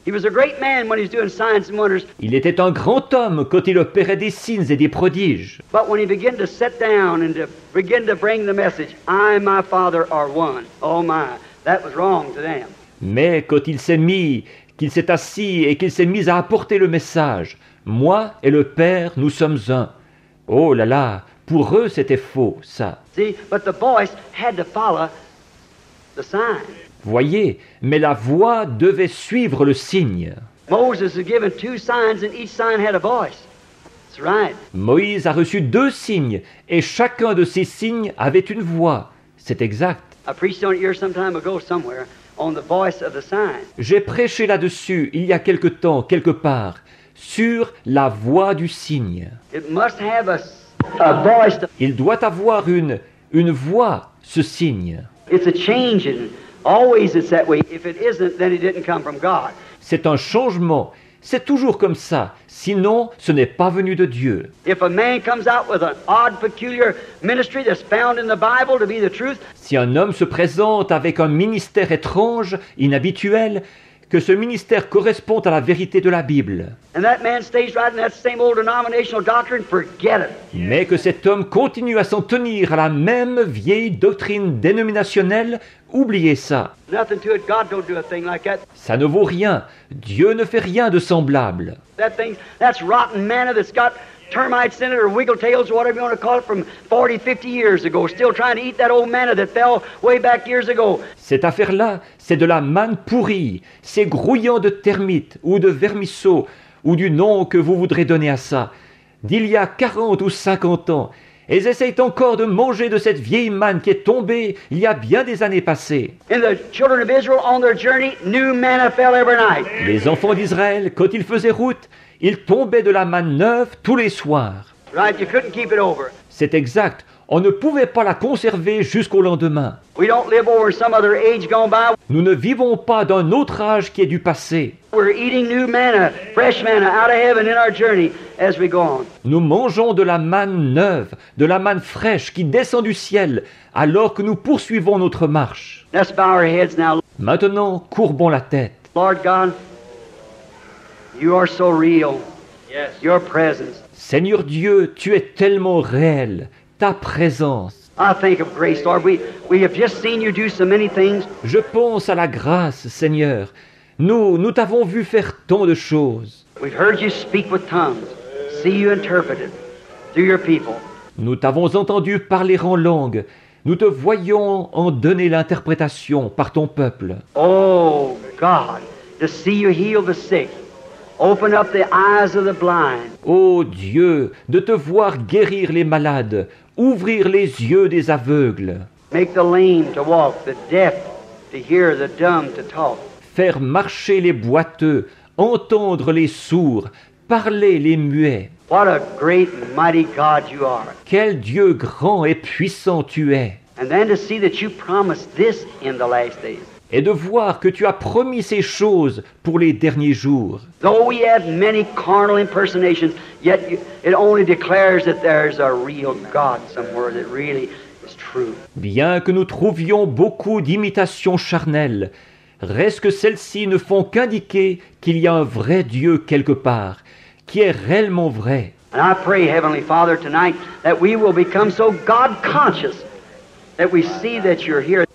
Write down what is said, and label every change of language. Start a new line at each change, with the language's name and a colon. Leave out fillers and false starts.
English: He was a great man when he was doing signs and wonders,
French: Il était un grand homme quand il opérait des signes et des prodiges.
English: but when he began to sit down and to begin to bring the message, I and my Father are one. Oh my, that was wrong to them.
French: Mais quand qu'il s'est assis et qu'il s'est mis à apporter le message, moi et le Père, nous sommes un. Oh là là, pour eux c'était faux, ça.
English: See, but the voice had to follow the sign.
French: Voyez, mais la voix devait suivre le signe.
English: Moses was given 2 signs and each sign had a voice. That's right.
French: Moïse a reçu 2 signes, et chacun de ces signes avait une voix. C'est exact.
English: I preached on it here some time ago somewhere on the voice of the sign.
French: J'ai prêché là-dessus il y a quelque temps, quelque part, sur la voix du signe.
English: It must have a voice.
French: Il doit avoir une voix, ce signe.
English: It's a change in it. Always it's that way. If it isn't, then it didn't come from God.
French: C'est un changement. C'est toujours comme ça. Sinon, ce n'est pas venu de Dieu.
English: If a man comes out with an odd, peculiar ministry that's found in the Bible to be the truth,
French: Si un homme se présente avec un ministère étrange, inhabituel, que ce ministère correspond à la vérité de la Bible,
English: and that man stays right in that same old denominational doctrine, forget it.
French: mais que cet homme continue à s'en tenir à la même vieille doctrine dénominationnelle, oubliez ça.
English: Nothing to it. God don't do a thing like that.
French: Ça ne vaut rien. Dieu ne fait rien de semblable.
English: That's rotten manna that's got termite senator, wiggletails, whatever you want to call it, from 40, 50 years ago, still trying to eat that old manna that fell way back years ago.
French: Cette affaire-là, c'est de la manne pourrie, c'est grouillant de termites ou de vermisseaux, ou du nom que vous voudrez donner à ça, d'il y a 40 ou 50 ans. Et ils essayent encore de manger de cette vieille manne qui est tombée il y a bien des années passées.
English: And the children of Israel on their journey, new manna fell every night.
French: Les enfants d'Israël, quand ils faisaient route, ils tombaient de la manne neuve tous les soirs.
English: Right, you couldn't keep it over.
French: C'est exact, on ne pouvait pas la conserver jusqu'au lendemain.
English: We don't live over some other age gone by.
French: Nous ne vivons pas d'un autre âge qui est du passé.
English: We're eating new manna, fresh manna out of heaven in our journey as we go on.
French: Nous mangeons de la manne neuve, de la manne fraîche qui descend du ciel alors que nous poursuivons notre marche.
English: Let's bow our heads now.
French: Maintenant, courbons la tête.
English: Lord God, you are so real. Yes. Your presence.
French: Seigneur Dieu, tu es tellement réel, ta présence.
English: I think of grace, Lord. We have just seen you do so many things.
French: Je pense à la grâce, Seigneur. Nous t'avons vu faire tant de choses.
English: We've heard you speak with tongues, see you interpreted through your people.
French: Nous t'avons entendu parler en langue. Nous te voyons en donner l'interprétation par ton peuple.
English: Oh, God, to see you heal the sick, open up the eyes of the blind.
French: Ô Dieu, de te voir guérir les malades, ouvrir les yeux des aveugles,
English: Make the lame to walk, the deaf to hear, the dumb to talk.
French: faire marcher les boiteux, entendre les sourds, parler les muets.
English: What a great and mighty God you are.
French: Quel Dieu grand et puissant tu es!
English: And then to see that you promised this in the last days.
French: Et de voir que tu as promis ces choses pour les derniers jours.
English: Though we have many carnal impersonations, yet it only declares that there's a real God somewhere that really is true.
French: Bien que nous trouvions beaucoup d'imitations charnelles, reste que celles-ci ne font qu'indiquer qu'il y a un vrai Dieu quelque part, qui est réellement vrai.
English: And I pray, Heavenly Father, tonight that we will become so God-conscious that we see that you're here.